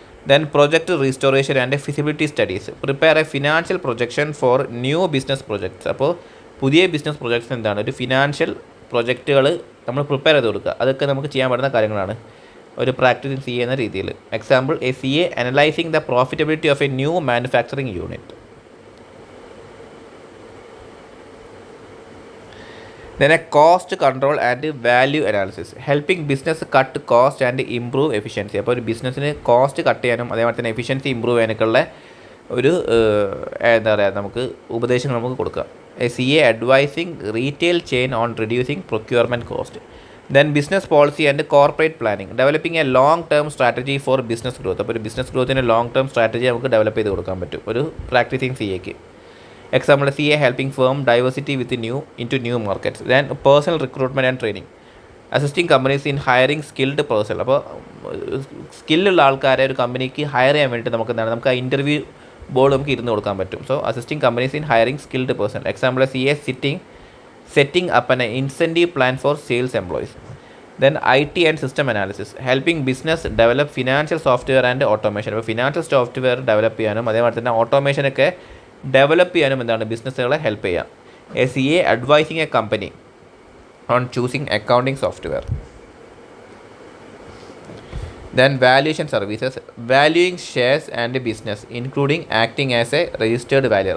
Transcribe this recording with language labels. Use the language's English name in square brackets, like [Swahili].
[English] Then project restoration and feasibility studies, prepare a financial projection for new business projects. [Malayalam] അപ്പോൾ പുതിയ business projects എന്താണ്? ഒരു financial പ്രൊജക്റ്റുകൾ നമ്മൾ prepare ചെയ്ത് കൊടുക്കുക. അതൊക്കെ നമുക്ക് ചെയ്യാൻ പറ്റുന്ന കാര്യങ്ങളാണ് ഒരു പ്രാക്ടീസിങ് CA എന്ന രീതിയിൽ. [English] Example, a CA analysing the profitability of a new manufacturing unit. Then a cost control and value analysis, helping business cut cost and improve efficiency. [Malayalam] അപ്പോൾ ഒരു ബിസിനസ്സിന് കോസ്റ്റ് കട്ട് ചെയ്യാനും അതേപോലെ തന്നെ എഫിഷ്യൻസി ഇമ്പ്രൂവ് ചെയ്യാനൊക്കെയുള്ള ഒരു എന്താ പറയുക നമുക്ക് ഉപദേശങ്ങൾ നമുക്ക് കൊടുക്കാം. [English] A CA advising retail chain on reducing procurement cost. Then business policy and corporate planning, developing a long term strategy for business growth. [Malayalam] അപ്പോൾ ഒരു ബിസിനസ് ഗ്രോത്തിന് ലോങ് ടേം സ്ട്രാറ്റജി നമുക്ക് ഡെവലപ്പ് ചെയ്ത് കൊടുക്കാൻ പറ്റും ഒരു practising CAക്ക്. [English] Example, CA helping firm diversity into new markets. Then personnel recruitment and training, assisting companies in hiring skilled person. [Malayalam] അപ്പോൾ സ്കില്ലുള്ള ആൾക്കാരെ ഒരു കമ്പനിക്ക് ഹയർ ചെയ്യാൻ വേണ്ടിയിട്ട് നമുക്ക് ആ ഇൻ്റർവ്യൂ ബോർഡ് നമുക്ക് ഇരുന്ന് കൊടുക്കാൻ പറ്റും. [English] So assisting companies in hiring skilled person. Example, CA setting up an incentive plan for sales employees. Then IT and system analysis, helping business develop financial software and automation. [Malayalam] അപ്പോൾ financial software develop ചെയ്യാനും അതേപോലെ തന്നെ ഓട്ടോമേഷനൊക്കെ develop ചെയ്യാനും എന്താണ് ബിസിനസ്സുകളെ help ചെയ്യാം. [English] A CA advising a company on choosing accounting software. Then valuation services, valuing shares and business including acting as a registered valuer.